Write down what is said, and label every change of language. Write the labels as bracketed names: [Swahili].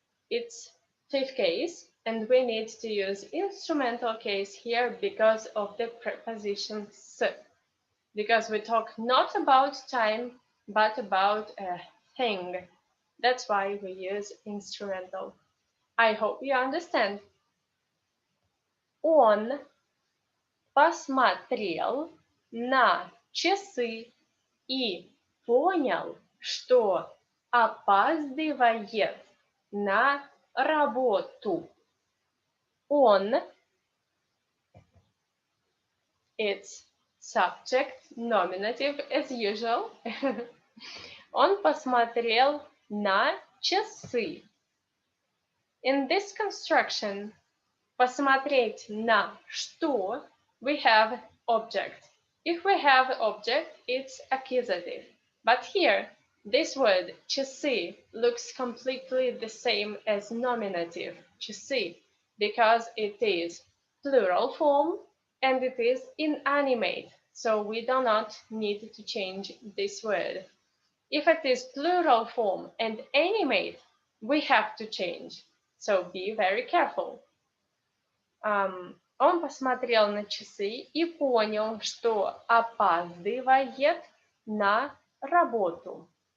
[English] It's fifth case, and we need to use instrumental case here because of the preposition s. Because we talk not about time, but about a thing. That's why we use instrumental. I hope you understand. [Russian] Он посмотрел на часы и понял, что опаздывает на работу. [English] Он, it's subject, nominative as usual. [Russian] Он посмотрел на часы. [English] In this construction, [Russian] посмотреть на что, [English] we have object. If we have object, it's accusative. But here, this word часы looks completely the same as nominative часы because it is plural form and it is inanimate. So we do not need to change this word. If it is plural form and animate, we have to change. So be very careful. [Russian] Он посмотрел на часы и понял, что опаздывает на работу.